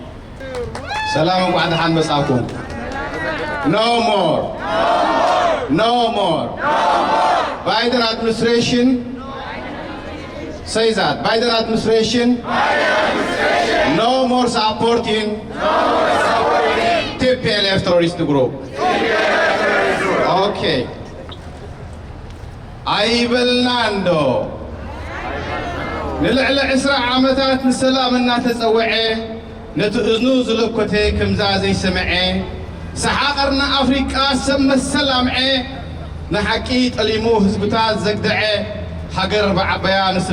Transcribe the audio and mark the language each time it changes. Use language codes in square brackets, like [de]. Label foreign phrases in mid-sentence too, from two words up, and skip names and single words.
[ar] Salam alaikum masakum. [en] No more. No more. Biden administration. Say that. Biden administration. No more supporting. TPLF terrorist group. Okay. [ti] አይበልናንዶ ንልዕሊ 20 ዓመታት ንሰላም እናተፀውዐ ነቲ እዝኑ ዝለኮተ ከምዛ ዘይሰምዐ ሰሓቐርና ኣፍሪቃ ሰብ መሰላምዐ ንሓቂ ጠሊሙ ህዝብታት ዘግድዐ ሃገር ብዓበያ ንስለ